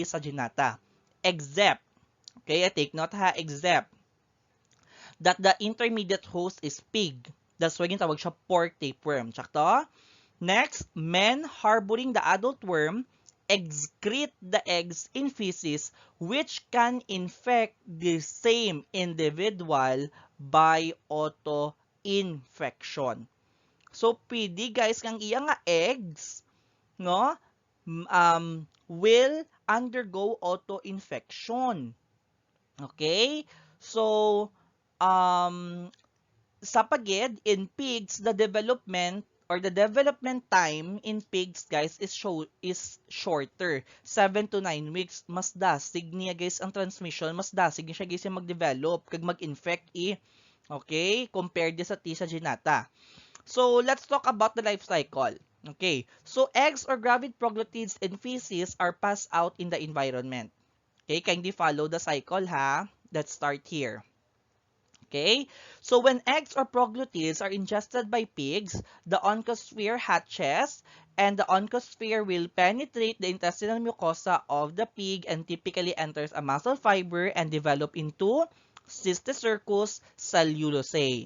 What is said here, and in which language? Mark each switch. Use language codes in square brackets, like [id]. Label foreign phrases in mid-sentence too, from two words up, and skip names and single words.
[en] saginata, except, okay, I take note ha, except that the intermediate host is pig. [hil] That's why tawag siya [en] pork tapeworm. Tsaka next, men harboring the adult worm excrete the eggs in feces which can infect the same individual by auto-infection. So, [hil] pwede guys kang iya nga eggs, no, [en] will undergo auto-infection. Okay? So, um, [hil] sa pagid, [en] in pigs, the development or the development time in pigs, guys, is shorter. 7 to 9 weeks. [hil] Mas dasig niya, guys, ang transmission. Mas dasig niya siya, guys, yung mag-develop, kag mag-infect, Okay? Compared sa T. saginata. [en] So, let's talk about the life cycle. Okay. So, eggs or gravid proglottids and feces are passed out in the environment. Okay? Kindly follow the cycle, ha? Let's start here. Okay? So when eggs or proglottids are ingested by pigs, the oncosphere hatches and the oncosphere will penetrate the intestinal mucosa of the pig and typically enters a muscle fiber and develop into Cysticercus cellulosae.